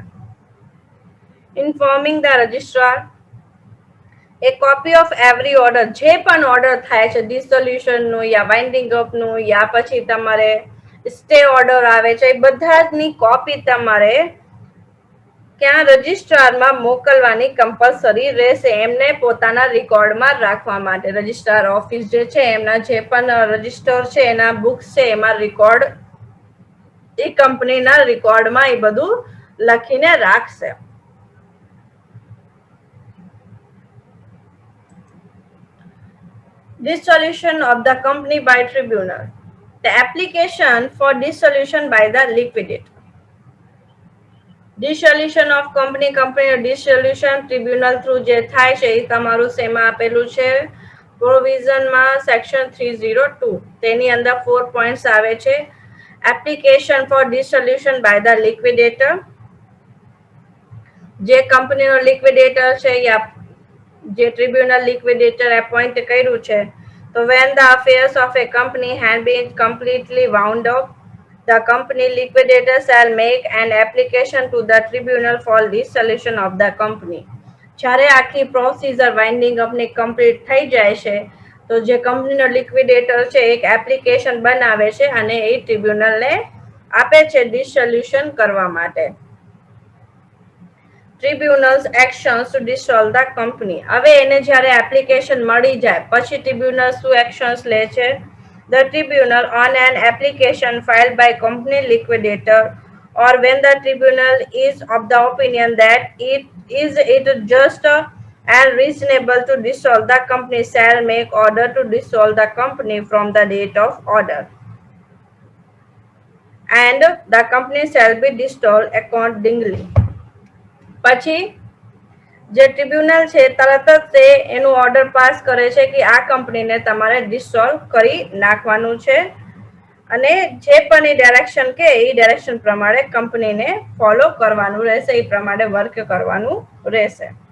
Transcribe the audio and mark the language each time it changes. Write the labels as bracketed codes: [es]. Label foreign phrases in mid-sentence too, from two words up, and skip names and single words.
[en] Informing the registrar. A copy of every order, [gu] જે પણ ઓર્ડર થાય છે ડિસોલ્યુશનનું યા વાઇન્ડિંગ અપનું યા પછી તમારે [en] stay order [gu] આવે છે, એ બધાની કોપી તમારે ક્યાં રજિસ્ટ્રારમાં મોકલવાની કમ્પલસરી રહેશે, એમને પોતાના રેકોર્ડમાં રાખવા માટે. [en] registrar office [gu] જે છે એમના જે પણ રજિસ્ટર છે એના બુક્સ છે એમાં રેકોર્ડ એ કંપનીના રેકોર્ડમાં એ બધું લખીને રાખશે. [en] Dissolution of the company by tribunal. The application for dissolution by the liquidator. Dissolution of company dissolution tribunal through [gu] જે થાય છે એ તમારું શેમાં આપેલું છે પ્રોવિઝનમાં સેક્શન 302. તેની અંદર 4 પોઈન્ટ્સ આવે છે. [en] application for dissolution by the liquidator. [gu] જે કંપનીનો લિક્વિડેટર છે યા જે ટ્રિબ્યુનલ લિક્વિડેટર એપોઇન્ટ કર્યું છે તો [en] when the affairs of a company had been completely wound up, the company liquidator shall make an application to the tribunal for dissolution of the company. [gu] જ્યારે આખી પ્રોસીજર વાઇન્ડિંગ અપની કમ્પ્લીટ થઈ જાય છે તો જે કંપનીનો લિક્વિડેટર છે એક એપ્લિકેશન બનાવે છે અને એ ટ્રિબ્યુનલને આપે છે ડિસોલ્યુશન કરવા માટે. [en] tribunals actions to dissolve the company. [gu] હવે એને જ્યારે એપ્લિકેશન મળી જાય પછી ટ્રિબ્યુનલ શું એક્શન્સ લે છે? [en] The tribunal on an application filed by company liquidator, or when the tribunal is of the opinion that it just and reasonable to dissolve the company, shall make order to dissolve the company from the date of order, and the company shall be dissolved accordingly. [gu] પછી જે ટ્રિબ્યુનલ છે તરત જ તે એનું ઓર્ડર પાસ કરે છે કે આ કંપનીને તમારે ડિસોલ્વ કરી નાખવાનું છે અને જે પણ એ ડાયરેક્શન કે એ ડાયરેક્શન પ્રમાણે કંપનીને ફોલો કરવાનું રહેશે, એ પ્રમાણે વર્ક કરવાનું રહેશે.